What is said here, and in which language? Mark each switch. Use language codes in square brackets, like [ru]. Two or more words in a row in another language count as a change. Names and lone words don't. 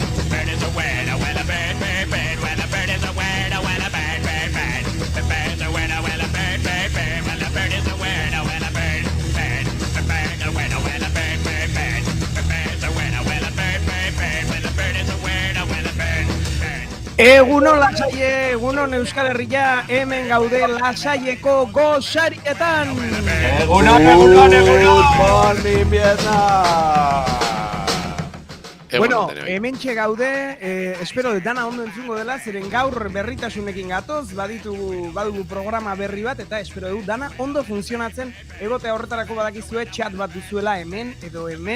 [en] Bird is a winner. Well, a bird, bird, bird. Well, a bird is a winner. Well, a bird, bird, bird. The bird's a winner. Well, a bird, bird, bird. Well, a bird is a winner. Well, a bird, bird. The bird's a winner. Well, a bird, bird, bird. The bird's a winner. Well, a bird, bird, bird. Well, a bird is a winner. Well, a bird, bird. [eu] Egunon Lasaie, egunon Euskal Herria, hemen gaude Lasaieko gosarietan. Egunon. Bueno, hementxe gaude, espero dana ondo entzungo dela, zeren gaur berritasunekin gatoz, badugu programa berri bat, eta espero du dana ondo funtzionatzen, egotea horretarako badakizue txat bat duzuela hemen edo hemen.